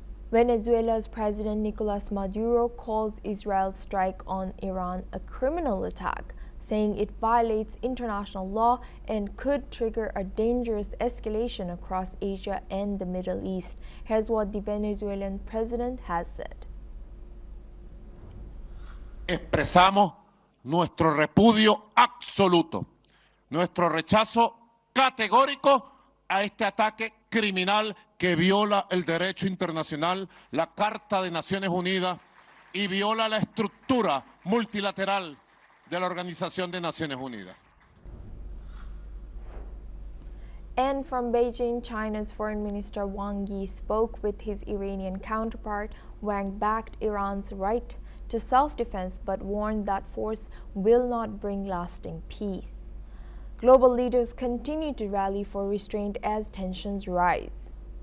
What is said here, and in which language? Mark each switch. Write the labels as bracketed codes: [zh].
[en] Venezuela's President Nicolas Maduro calls Israel's strike on Iran a criminal attack, saying it violates international law and could trigger a dangerous escalation across Asia and the Middle East. Here's what the Venezuelan president has said. [es] Expresamos nuestro repudio absoluto, nuestro rechazo categórico a este ataque criminal que viola el derecho internacional, la Carta de Naciones Unidas y viola la estructura multilateral de la Organización de Naciones Unidas. [en] And from Beijing, China's Foreign Minister Wang Yi spoke with his Iranian counterpart. Wang backed Iran's right to self-defense but warned that force will not bring lasting peace. Global leaders continue to rally for restraint as tensions rise.